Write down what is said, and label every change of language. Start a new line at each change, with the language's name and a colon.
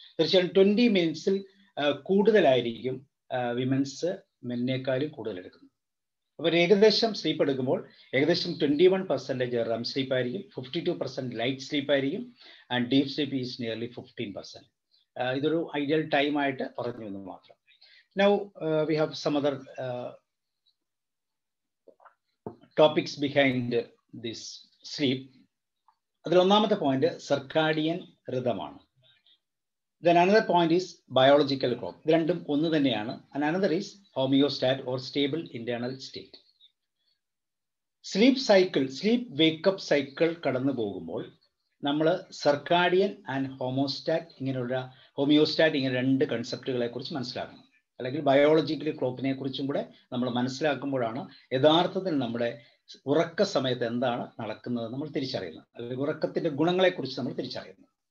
Malayalam: തീർച്ചയായും 20 മിനിറ്റ്സിൽ കൂടുതലായിരിക്കും വിമൻസ് മെന്നേക്കാളും കൂടുതൽ എടുക്കുന്നത്. അപ്പോൾ ഏകദേശം സ്ലീപ്പ് എടുക്കുമ്പോൾ ഏകദേശം 21% റെം സ്ലീപ്പ് ആയിരിക്കും, 52% ലൈറ്റ് സ്ലീപ്പ് ആയിരിക്കും,
English: And deep sleep is nearly 15%.
Malayalam: ഇതൊരു ഐഡിയൽ ടൈം ആയിട്ട് പറഞ്ഞു എന്ന് മാത്രം.
English: Now we have some other topics behind this sleep.
Malayalam: അതിൽ ഒന്നാമത്തെ point circadian റിതമാണ്.
English: Then another point is biological clock.
Malayalam: ഇത് രണ്ടും ഒന്ന് തന്നെയാണ്.
English: And another is homeostat or stable internal state.
Malayalam: Sleep cycle, sleep wake up cycle കടന്നു പോകുമ്പോൾ നമ്മൾ സർക്കാഡിയൻ ആൻഡ് ഹോമിയോസ്റ്റാറ്റ് ഇങ്ങനെ രണ്ട് കൺസെപ്റ്റുകളെ കുറിച്ച് മനസ്സിലാക്കണം. അല്ലെങ്കിൽ ബയോളജിക്കൽ ക്ലോക്കിനെ കുറിച്ചും കൂടെ നമ്മൾ മനസ്സിലാക്കുമ്പോഴാണ് യഥാർത്ഥത്തിൽ നമ്മുടെ ഉറക്ക സമയത്ത് എന്താണ് നടക്കുന്നത് നമ്മൾ തിരിച്ചറിയുന്നത്, അല്ലെങ്കിൽ ഉറക്കത്തിന്റെ ഗുണങ്ങളെക്കുറിച്ച് നമ്മൾ തിരിച്ചറിയുന്നത്.